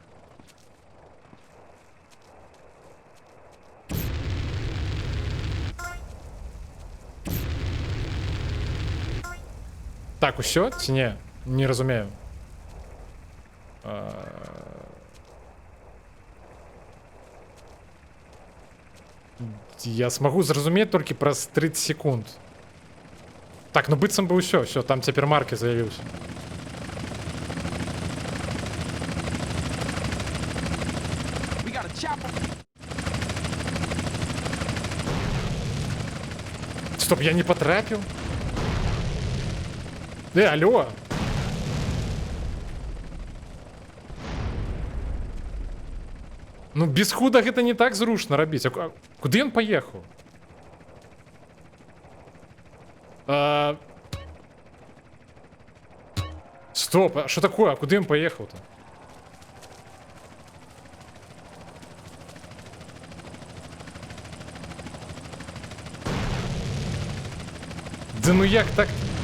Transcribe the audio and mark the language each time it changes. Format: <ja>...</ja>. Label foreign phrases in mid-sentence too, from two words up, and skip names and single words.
<be>Так, усё? Ці не? Не разумею. Я смогу зразумець толькі праз 30 секунд. Так, ну быццам бы ўсё, все, там цяпер Маркі заявіўся.</be> <en>We got a chopper.</en> <be>Стоп, я не потрапіў? Алло! Ну, без худа гэта не так зручна рабіць. А куды ён паехаў? Стоп, а што такое? А куды ён паехаў-то?</be> <ru>Да ну як так?</ru>